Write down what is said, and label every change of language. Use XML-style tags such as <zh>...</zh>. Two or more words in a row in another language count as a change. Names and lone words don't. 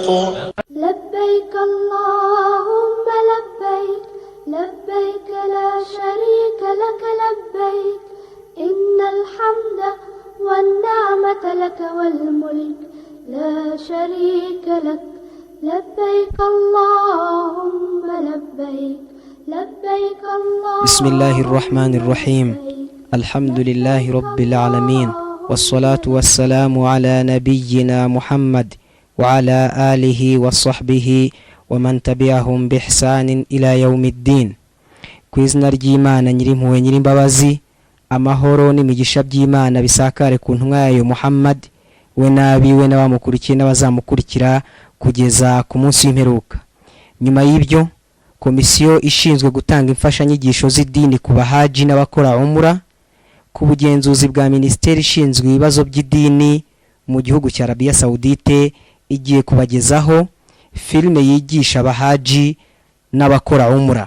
<ar>لبيك اللهم لبيك لبيك لا شريك لك لبيك إن الحمد والنعمة لك والملك لا شريك لك لبيك اللهم لبيك لبيك اللهم. بسم الله الرحمن الرحيم. الحمد لله رب العالمين والصلاة والسلام على نبينا محمد وعلى آله وصحبه ومن تبعهم بإحسان إلى يوم الدين.</ar> <rw>kw'izina ry'Imana nyirimpuhwe nyirimbabazi, amahoro n'imigisha by'Imana bisakare ku ntumwa yayo Muhammad, we n'abiwe n'abamukurikiye n'abazamukurikira kugeza ku munsi w'imperuka. Nyuma y'ibyo, komisiyo ishinzwe gutanga imfashanyigisho z'idini ku bahaji n'abakora umura ku bugenzuzi bwa Minisiteri ishinzwe ibibazo by'idini mu gihugu cya Arabia Saudite igiye kubagezaho filime yigisha abahaji n'abakora umura.</rw>